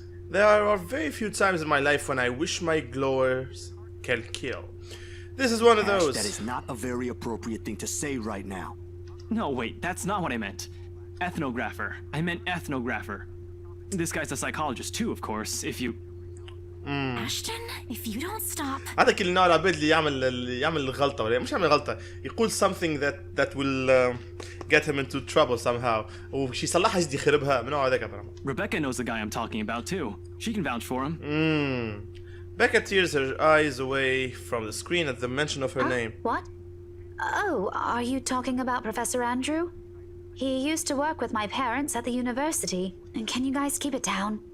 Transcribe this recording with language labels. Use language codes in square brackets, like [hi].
[en] There are very few times in my life when I wish my glowers can kill. This is one of Ash, those. that is not a very appropriate thing to say right now. No, wait, that's not what I meant. Ethnographer. I meant ethnographer. This guy's a psychologist too, of course, if you... Ashton, if you don't stop... [ar] هذا كل نوع العباد اللي يعمل غلطة ولا مش يعمل غلطة يقول [en] something that will get him into trouble somehow [ar] وشي يصلحها يزيد يخربها من نوع هذاك. [en] Rebecca knows the guy I'm talking about too. She can vouch for him. Becca tears her eyes away from the screen at the mention of her name. What? Oh, are you talking about Professor Andrew? He used to work with my parents at the university. And can you guys keep it down?